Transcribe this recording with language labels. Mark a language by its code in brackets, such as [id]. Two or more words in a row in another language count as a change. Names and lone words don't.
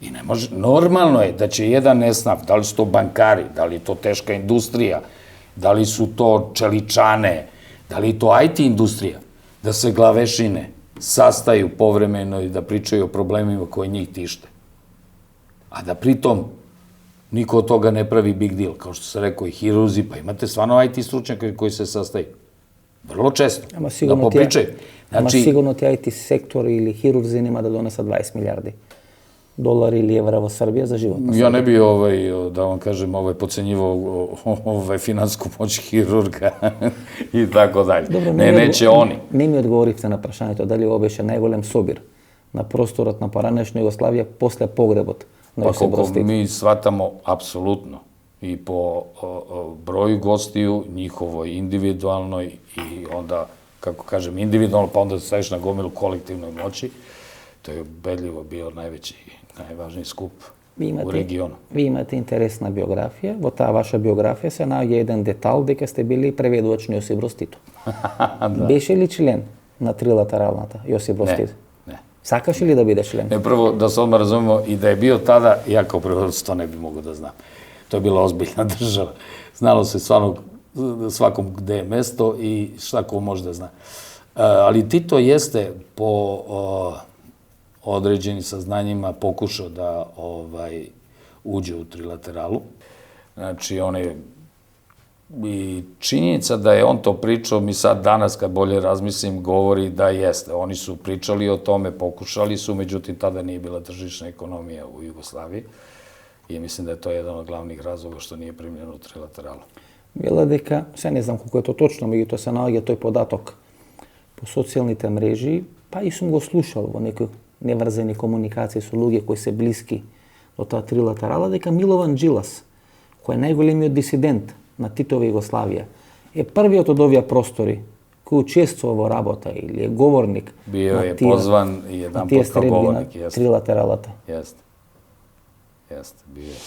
[sr] I ne može, normalno je da će jedan esnaf, da li su to bankari, da li je to teška industrija, da li su to čeličane, da li je to IT industrija, da se glavešine sastaju povremeno i da pričaju o problemima koji njih tište. A da pritom niko od toga ne pravi [en] big deal, [sr] kao što se rekao i hirurzi, pa imate stvarno IT stručnjaka koji se sastaju. Vrlo često, da popričaju. [mk] Ама сигурно ти IT сектор или хирурзи нема да донесат 20 милиарди долари или евра во Србија за живот. [sr] Ja ne bi, da vam kažem, pocenjivao finansku moć hirurga i tako dalje. Ne, neće oni. [mk] Не ми одговоривте на прашањето дали ова беше најголем собир на просторот на поранешна Југославија после погребот на [sr] Pa [mk] Јосип [sr] koliko [mk] Broz Tito. [sr] mi shvatamo, apsolutno. I po broju gostiju, njihovoj individualnoj i onda, kako kažem, individualno, pa onda staviš na gomilu kolektivnoj moći, to je ubedljivo bio najveći, najvažniji skup u regionu. [mk] Ви имате интересна биографија. Во таа ваша биографија се наоѓа еден детал дека сте били преведувач на Јосип Broz Tito. Беше ли член на трилатералната Јосип Broz Tito? [sr] Ne. [mk] Сакаше ли да биде член? [sr] Ne, prvo, da se odmah razumemo, i da je bio tada, ja kao prevodilac to ne bi mogao da znam. To je bila ozbiljna država. Znalo se svakom gde je mesto i šta ko može da zna. Ali Tito jeste po određenim saznanjima pokušao da uđe u trilateralu. Znači, on je i činjenica da je on to pričao, mi sad danas kad bolje razmislim, govori da jeste. Oni su pričali o tome, pokušali su, međutim tada nije bila tržišna ekonomija u Jugoslaviji i mislim da je to jedan od glavnih razloga što nije primljeno u trilateralu. [mk] Вела дека, се не знам колку е тоа точно, меѓутоа се наоѓа тој податок по социјалните мрежи, па и сум го слушал во некои неврзани комуникации со луѓе кои се блиски до таа трилатерала, дека Милован Джилас, кој е најголемиот дисидент на Титова Југославија, е првиот од овие простори кој учествува во работа или е говорник Био е позван и еден пат како говорник, на трилатералата. [sr] Jeste, bio je.